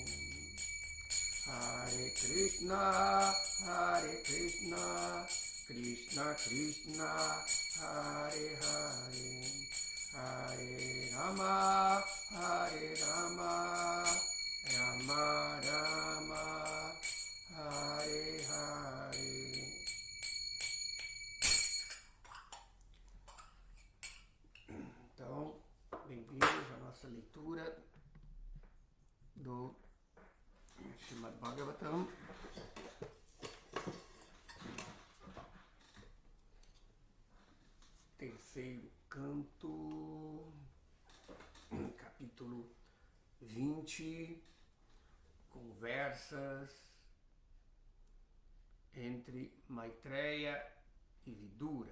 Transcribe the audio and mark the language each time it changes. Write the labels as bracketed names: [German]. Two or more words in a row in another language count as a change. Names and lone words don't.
[Sanskrit] हरे कृष्ण, हरे कृष्ण, कृष्ण कृष्ण, हरे हरे, हरे राम, हरे राम, राम राम, हरे हरे. [Portuguese] Então, bem-vindos à nossa leitura do Srimad Bhagavatam. Terceiro canto, capítulo 20, conversas entre Maitreya e Vidura.